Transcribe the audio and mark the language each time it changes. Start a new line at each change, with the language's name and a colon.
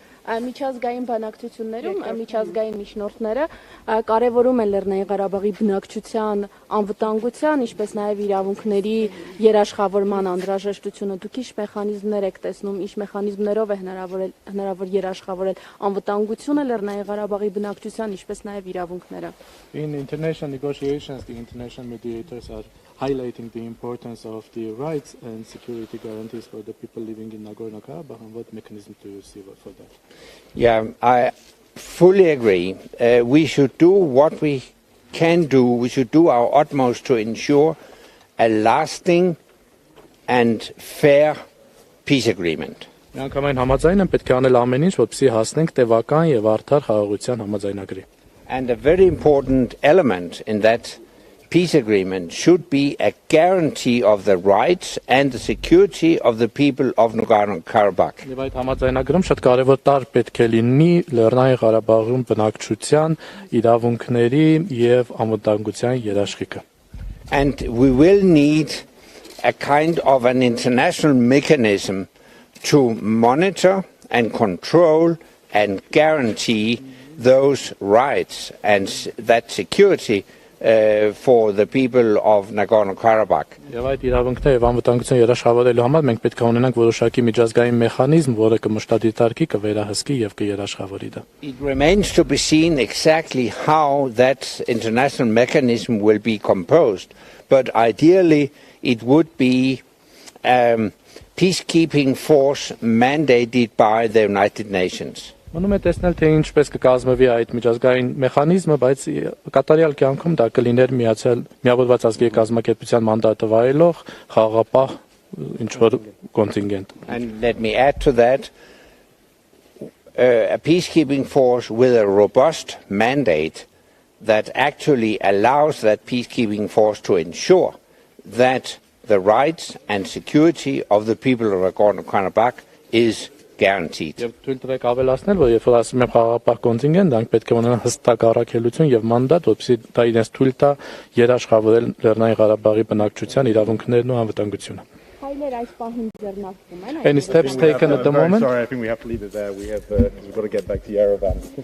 Armenian: Միջազգային բանակցություններում միջազգային միջնորդները կարևորում են Լեռնային Ղարաբաղի բնակչության անվտանգության, ինչպես նաև իրավունքների երաշխավորման անհրաժեշտությունը. Դուք ինչ մեխանիզմներ եք տեսնում, ինչ մեխանիզմներով է հնարավոր երաշխավորել անվտանգությունը Լեռնային Ղարաբաղի բնակչության, ինչպես նաև իրավունքները.
English: In international negotiations, the international mediators are highlighting the importance of the rights and security guarantees for the people living in Nagorno-Karabakh, and what mechanism do you see for that? Yeah, I fully agree. We should do what we can do. We should do our utmost to ensure a lasting and fair peace agreement.
Armenian: Միանգամայն համաձայն եմ պետք է անել ամեն ինչ, որպեսզի հասնենք տևական եւ արդար խաղաղության համաձայնագրի.
English: And a very important element in that peace agreement should be a guarantee of the rights and the security of the people of Nagorno-Karabakh.
Armenian: Եվ այդ համաձայնագրում շատ կարևոր տար պետք է լինի Լեռնային Ղարաբաղում բնակչության իրավունքների եւ անվտանգության երաշխիքը.
English: And we will need a kind of an international mechanism to monitor and control and guarantee those rights and that security for the people of Nagorno-Karabakh.
Armenian: Եվ այդ իրավունքները եւ անվտանգության երաշխավորելու համար մենք պետք է ունենանք որոշակի միջազգային մեխանիզմ, որը կմշտադիտարկի, կվերահսկի եւ կերաշխավորի դա.
English: It remains to be seen exactly how that international mechanism will be composed, but ideally it would be a peacekeeping force mandated by the United Nations.
Armenian: Մնում է տեսնել թե ինչպես կկազմվի այդ միջազգային մեխանիզմը, բայց կատարյալ կյանքում դա կլիներ միավորված ազգերի կազմակերպության մանդատը վայելող խաղաղապահ ինչ-որ կոնտինգենտ.
English: And let me add to that, a peacekeeping force with a robust mandate that actually allows that peacekeeping force to ensure that the rights and security of the people of Nagorno-Karabakh is guaranteed.
Armenian: Եվ թույլ տվեք ավելացնել, որ երբ որ ասում եմ խաղաղապահ կոնտինգենտ, դրանք պետք է ունենան հստակ առաքելություն եւ մանդատ, որպեսզի դա իրենց թույլ տա երաշխավորել Լեռնային Ղարաբաղի բնակչության իրավունքներն ու անվտանգությունը. Հայեր այս պահին ձեռնարկվում են.
English: Any steps taken at the moment? Sorry, I think we have to leave it there. We've got to get back to Yerevan.